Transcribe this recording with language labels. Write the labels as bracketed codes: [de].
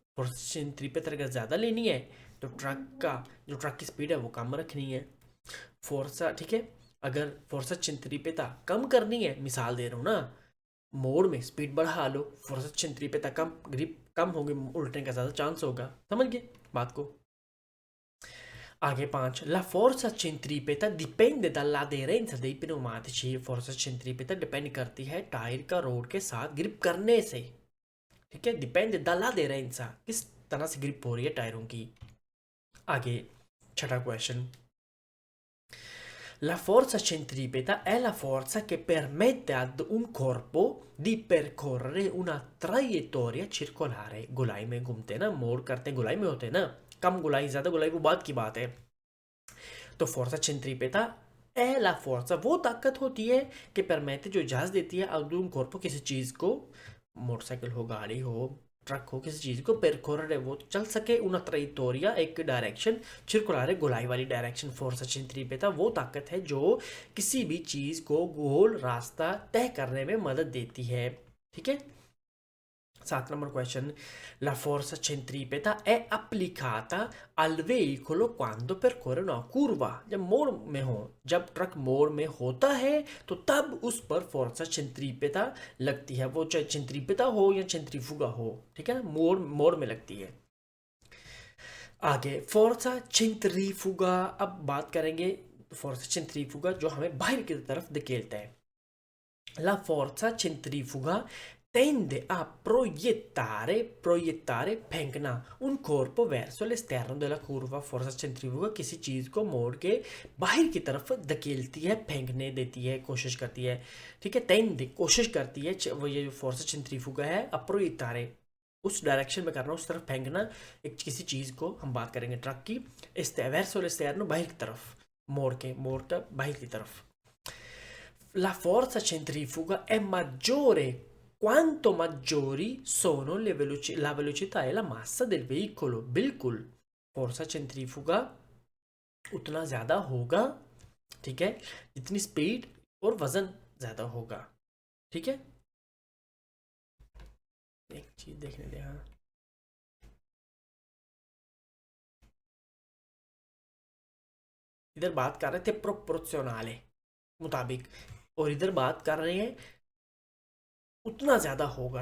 [hi] फोर्सा सेंट्रीपेटा अगर ज़्यादा लेनी है तो ट्रक की स्पीड है वो कम रखनी है। फोर्सा, ठीक है, अगर फोर्सा सेंट्रीपेटा कम करनी है, मिसाल दे रहा हूँ ना, मोड़ में स्पीड बढ़ा लो, फोर्सा सेंट्रीपेटा कम, ग्रिप कम होगी, उल्टने का ज़्यादा चांस होगा, समझ गए बात को। [it] आगे 5, la forza centripeta dipende dall'aderenza dei pneumatici। [hi] फोर्सा सेंट्रीपेटा depend करती है टायर का रोड के साथ ग्रिप करने से, ठीक है, डिपेंड dall'aderenza, किस तरह से ग्रिप हो रही है टायरों की। [it] आगे 6ठा क्वेश्चन, la forza centripeta è la forza che permette ad un corpo di percorrere una traiettoria circolare। [hi] गोलाई में घूमते ना, मोड़ करते हैं, गोलाई में होते हैं ना, कम गोलाई ज़्यादा गोलाई वो बात की बात है। तो फोर्सा सेंट्रीपेटा [it] è la forza, [hi] वो ताकत होती है कि परमेते जो इजाज़त देती है [it] ad un corpo, [hi] किसी चीज़ को, मोटरसाइकिल हो, गाड़ी हो, ट्रक हो, किसी चीज़ को पेरकोररे वो चल सके, [it] una traiettoria [hi] एक डायरेक्शन, circolare गोलाई वाली डायरेक्शन। फोर्सा सेंट्रीपेटा वो ताकत है जो किसी भी चीज़ को गोल रास्ता तय करने में मदद देती है, ठीक है। [it] 7 नंबर क्वेश्चन, la forza centripeta è applicata al veicolo quando percorre una curva। [hi] जब मोड़ में हो, जब ट्रक मोड़ में होता है तो तब उस पर फोर्सा सेंट्रीपेटा लगती है, वो चाहे सेंट्रीपेटा हो या सेंट्रीफ्यूगा हो, ठीक है ना, मोड़ मोड़ में लगती है। आगे फोर्सा सेंट्रीफ्यूगा, अब बात करेंगे फोर्सा सेंट्रीफ्यूगा जो हमें बाहर की तरफ धकेलता है। [it] La forza centrifuga tende a proiettare फेंकना un corpo verso l'esterno della curva। [hi] फोर्सा सेंट्रीफ्यूगा किसी चीज को मोड़ के बाहर की तरफ धकेलती है, फेंकने देती है, कोशिश करती है। ठीक है, टेंडे कोशिश करती है, वो ये जो फोर्सा सेंट्रीफ्यूगा है, [it] a proiettare [hi] उस डायरेक्शन में करना, उस तरफ फेंकना एक किसी चीज को। हम बात करेंगे ट्रक की, [it] verso l'esterno [hi] बाहर की तरफ, मोड़ कर बाहर की तरफ। [it] La forza centrifuga è maggiore quanto maggiori sono la velocità e la massa del veicolo। [hi] बिल्कुल, फोर्सा सेंट्रीफ्यूगा उतना ज्यादा होगा, ठीक है, जितनी स्पीड और वजन ज्यादा होगा। ठीक है, एक चीज देखने दे। हाँ, इधर बात कर रहे थे प्रोपोर्शनले मुताबिक, और इधर बात कर रहे हैं उतना ज्यादा होगा।